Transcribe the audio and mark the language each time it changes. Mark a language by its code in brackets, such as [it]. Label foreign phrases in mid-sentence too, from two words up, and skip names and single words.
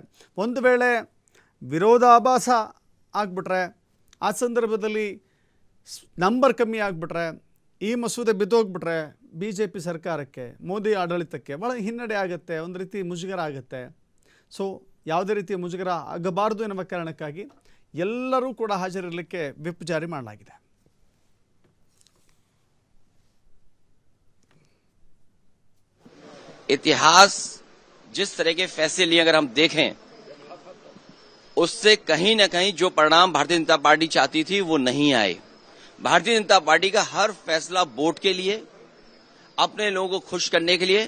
[kn] ಒಂದು ವೇಳೆ ವಿರೋಧಾಭಾಸ ಆಗಿಬಿಟ್ರೆ, ಆ ಸಂದರ್ಭದಲ್ಲಿ ನಂಬರ್ ಕಮ್ಮಿ ಆಗಿಬಿಟ್ರೆ, ಈ ಮಸೂದೆ ಬಿದ್ದೋಗ್ಬಿಟ್ರೆ BJP ಸರ್ಕಾರಕ್ಕೆ, ಮೋದಿ ಆಡಳಿತಕ್ಕೆ ಭಾಳ ಹಿನ್ನಡೆ ಆಗುತ್ತೆ, ಒಂದು ರೀತಿ ಮುಜುಗರ ಆಗುತ್ತೆ. ಸೊ ಯಾವುದೇ ರೀತಿಯ ಮುಜುಗರ ಆಗಬಾರದು ಎನ್ನುವ ಕಾರಣಕ್ಕಾಗಿ ಎಲ್ಲರೂ ಕೂಡ ಹಾಜರಿರಲಿಕ್ಕೆ ವಿಪ್ ಜಾರಿ ಮಾಡಲಾಗಿದೆ. [hi] इतिहास जिस तरह के फैसले लिए अगर हम देखें, उससे कहीं न कहीं जो परिणाम भारतीय जनता पार्टी चाहती थी वो नहीं आए. भारतीय जनता पार्टी का हर फैसला वोट के लिए, अपने लोगों को खुश करने के लिए.